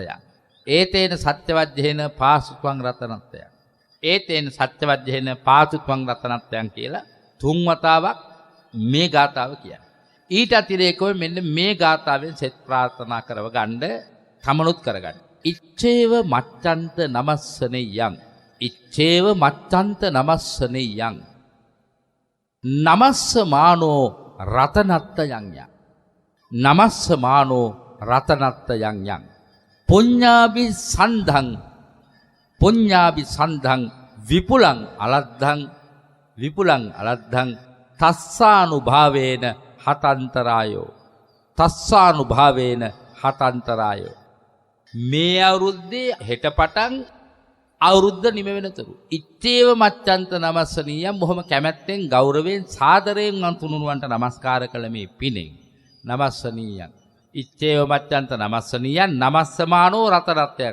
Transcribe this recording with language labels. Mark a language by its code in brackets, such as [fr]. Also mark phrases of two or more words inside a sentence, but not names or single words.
[pi] ඒතේන සත්‍ය වජ්ජේන පාසු ත්වං රතනත්තය. ඒතේන සත්‍ය වජ්ජේන පාසු ත්වං රතනත්තයන් [si] කියලා තුන් වතාවක් මේ ගාථාව කියන්නේ. ඊට අතිරේකව මෙන්න මේ ගාථාවෙන් සෙත් ප්‍රාර්ථනා කරව ගන්න තමනුත් කරගන්න. [pi] ඉච්ඡේව මච්ඡන්ත නමස්සනෙයං. ඉච්ඡේව මච්ඡන්ත නමස්සනෙයං. නමස්ස මානෝ රතනත්තයන් යං. නමස්ස මානෝ රතනත්තයන් යං. පුඤ්ඤාභි සන්ධං පුඤ්ඤාභි සන්ධං විපුලං අලද්ධං විපුලං අලද්ධං තස්සානුභාවේන හතන්තරායෝ. තස්සානුභාවේන හතන්තරායෝ. [si] මේ අවුරුද්දේ හෙට පටන් අවුරුද්ද නිම වෙනතුරු [pi] ඉච්ඡේව මච්ඡන්ත නමස්සනියම් [si] බොහොම කැමැත්තෙන් ගෞරවයෙන් සාදරයෙන් තුනුරුවන්ට නමස්කාර කළ මේ පිනෙන් නමස්සනියම්. [pi] ඉච්ඡේව මච්ඡන්ත නමස්සනියම් නමස්සමානෝ රතනත්තයන්.